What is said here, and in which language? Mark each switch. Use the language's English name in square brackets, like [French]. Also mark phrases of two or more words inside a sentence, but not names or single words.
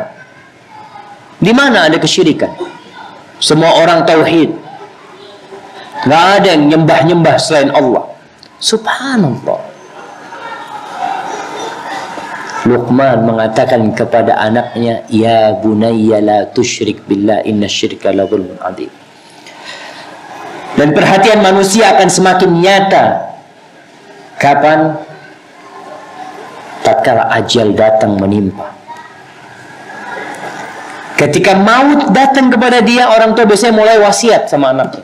[Indonesian] Di mana ada kesyirikan? Semua orang tauhid. Nggak ada yang nyembah-nyembah selain Allah. Subhanallah. Luqman mengatakan kepada anaknya, [Arabic] ya bunayya la tusyrik billah inna syirka la dzulmun adzim. [Indonesian] Dan perhatian manusia akan semakin nyata kapan? Tatkala ajal datang menimpa. Ketika maut datang kepada dia, orang tua biasanya mulai wasiat sama anaknya.